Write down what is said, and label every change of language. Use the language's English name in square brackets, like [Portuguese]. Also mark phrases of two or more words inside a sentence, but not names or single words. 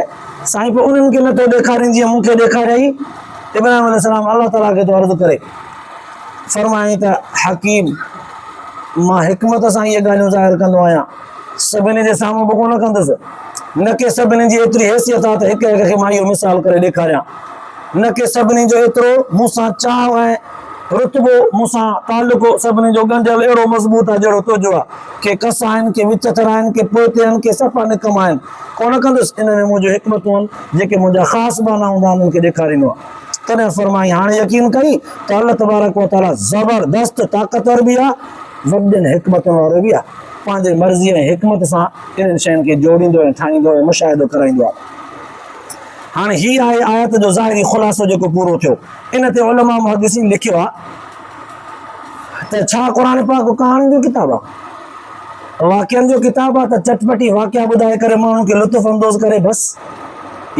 [Sindhi] साईं पोइ उन्हनि खे नथो ॾेखारीनि जीअं मूंखे ॾेखारियई। इब्राहिम अलैहिस्सलाम अल्लाह ताला खे थो अर्ज़ु करे फरमाई त हकीम मां हिकमत सां इहे ॻाल्हियूं ज़ाहिर कंदो आहियां सभिनी जे साम्हूं बि कोन कंदुसि न के सभिनी जी एतिरी हैसियत आहे त हिक खे मां इहो मिसाल करे ॾेखारियां न के सभिनी जो एतिरो मूंसां चाहु ऐं रुतबो मूंसां तालुको सभिनी जो ॻंढियल अहिड़ो मज़बूत आहे जहिड़ो तुंहिंजो आहे। के कस आहिनि के विचथर आहिनि के पोइते आहिनि के सफ़ा निकम आहिनि कोन कंदुसि। इन में मुंहिंजो हिकमतूं आहिनि जेके मुंहिंजा ख़ासि बाना हूंदा आहिनि उन्हनि खे ॾेखारींदो आहे। तॾहिं फरमाई हाणे यकीन कई त अल्लाह [Arabic] تبارك وتعالى [Sindhi] ज़बरदस्त ताक़तवर बि आहे वॾनि हिकमतुनि वारो बि आहे। पंहिंजे मर्ज़ी ऐं हिकमत सां इन्हनि शयुनि खे जोड़ींदो ऐं ठाहींदो ऐं मुशाहिदो कराईंदो आहे। हाणे हीअ आहे आयत जो ज़ाहिरी ख़ुलासो जेको पूरो थियो। इन ते उलमा मुहद्दिसीन लिखियो आहे त छा क़ुर पाक कहाणियुनि जो किताबु आहे वाक़िअनि जो किताबु आहे त चटपटी वाक़िआ ॿुधाए करे माण्हुनि खे लुत्फ़ अंदोज़ करे बसि।